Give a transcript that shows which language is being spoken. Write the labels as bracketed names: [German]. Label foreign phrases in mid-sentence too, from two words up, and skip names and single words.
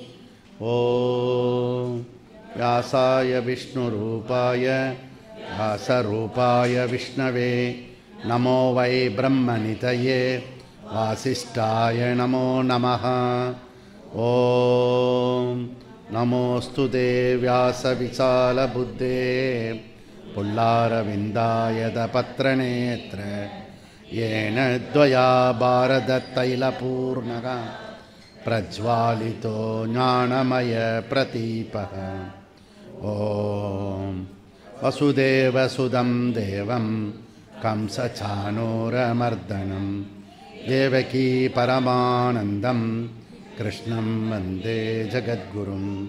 [Sanskrit] ओम् व्यासाय विष्णुरूपाय व्यासरूपाय विष्णवे नमो वै ब्रह्मनिधये वासिष्ठाय नमो नमः. ओम् नमोस्तु ते व्यासविशालबुद्धे फुल्लारविन्दायतपत्रनेत्र येन द्वया भारततैलपूर्णः प्रज्वालितो ज्ञानमयप्रदीपः. ॐ वसुदेवसुतं देवं कंसचाणूरमर्दनं देवकी परमानन्दं कृष्णं वन्दे जगद्गुरुम्.